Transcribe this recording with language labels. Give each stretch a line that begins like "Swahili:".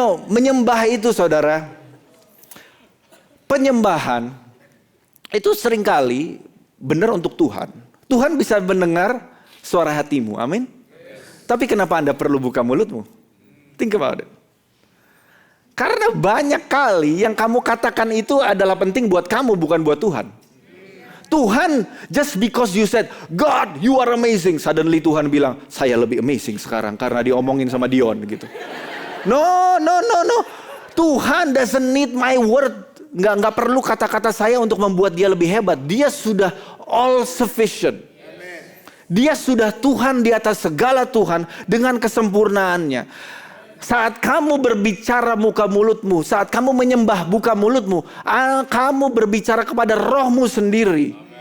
Indonesian: Menyembah itu, saudara. Penyembahan itu seringkali benar untuk Tuhan. Tuhan bisa mendengar suara hatimu, amin. Tapi kenapa Anda perlu buka mulutmu?
English: Think about it.
Indonesian: Karena banyak kali yang kamu katakan itu adalah penting buat kamu, bukan buat Tuhan.
English: Tuhan, just because you said, God, you are amazing. Suddenly
Indonesian: Tuhan bilang, saya lebih amazing sekarang karena diomongin sama Dion gitu.
English: No. Tuhan doesn't need my word.
Indonesian: Nggak perlu kata-kata saya untuk membuat dia lebih hebat. Dia sudah
English: all sufficient.
Indonesian: Dia sudah Tuhan di atas segala Tuhan dengan kesempurnaannya. Saat kamu berbicara buka mulutmu, saat kamu menyembah buka mulutmu, kamu berbicara kepada rohmu sendiri.